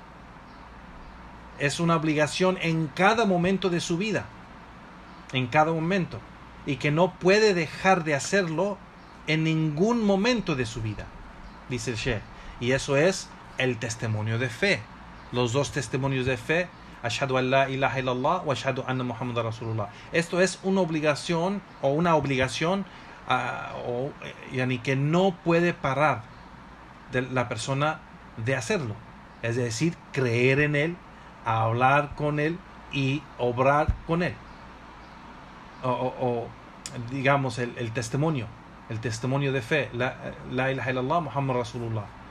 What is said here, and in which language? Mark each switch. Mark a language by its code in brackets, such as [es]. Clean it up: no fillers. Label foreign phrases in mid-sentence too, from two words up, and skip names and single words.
[es] Es una obligación en cada momento de su vida, en cada momento, y que no puede dejar de hacerlo en ningún momento de su vida, dice el Sheikh. Y eso es el testimonio de fe, los 2 testimonios de fe, [ar] أشهد أن لا إله إلا الله وأشهد أن محمدا رسول الله. [es] Esto es una obligación que no puede parar de la persona de hacerlo, es decir, creer en él, hablar con él y obrar con él, o digamos el testimonio de fe, [ar] لا إله إلا الله محمد رسول الله.